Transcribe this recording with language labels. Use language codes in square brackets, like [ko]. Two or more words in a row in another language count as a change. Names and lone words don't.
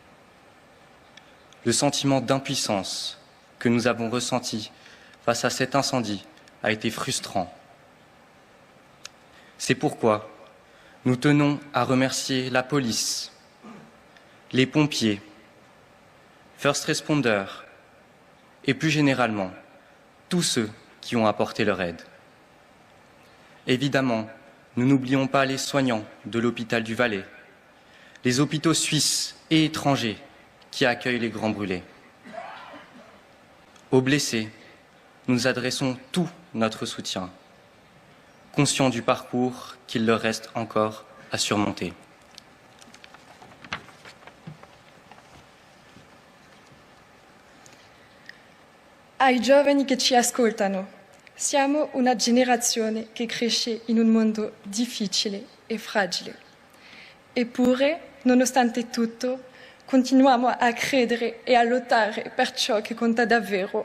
[fr] Le sentiment d'impuissance que nous avons ressenti face à cet incendie a été frustrant. C'est pourquoi nous tenons à remercier la police, les pompiers, [en] first responders [fr] et plus généralement tous ceux qui ont apporté leur aide. Évidemment, nous n'oublions pas les soignants de l'hôpital du Valais, les hôpitaux suisses et étrangers qui accueillent les grands brûlés. Aux blessés, nous adressons tout notre soutien, conscients du parcours qu'il leur reste encore à surmonter. [it] Ai giovani che ci ascoltano, siamo una generazione che cresce in un mondo difficile e fragile. Eppure, nonostante tutto, continuiamo a credere e a lottare per ciò che conta davvero.